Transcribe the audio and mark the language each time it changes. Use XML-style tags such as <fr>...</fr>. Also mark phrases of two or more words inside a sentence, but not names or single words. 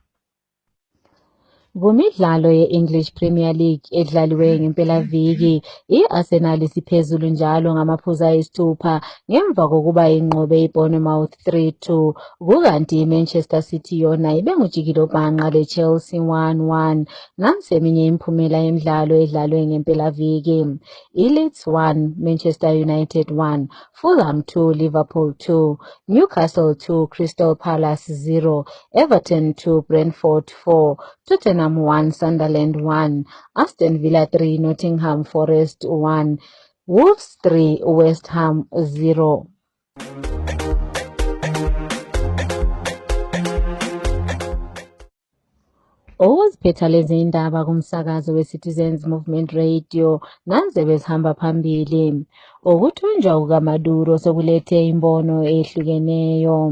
<nd>Kumidlalo ye-English Premier League edlaliwe ngempelaviki, i-Arsenal isiphezulu njalo ngamaphuzu ayisithupha ngemva kokuba inqobe iBournemouth 3-2, kukanti iManchester City yona ibengujikelo bhanqa leChelsea 1-1. Nansi eminye imiphumela yemidlalo edlalwe ngempelaviki: iLeeds 1, Manchester United 1, Fulham 2, Liverpool 2, Newcastle 2, Crystal Palace 0, Everton 2, Brentford 4, Tottenham Tottenham 1, Sunderland 1, Aston Villa 3, Nottingham Forest 1, Wolves 3, West Ham 0. Oziphetha lezi indaba kumsakazo we-Citizens Movement Radio naze bezihamba phambili. Ukuthunjwa kukaMaduro sokulethe imbono ehlukeneyo.</nd>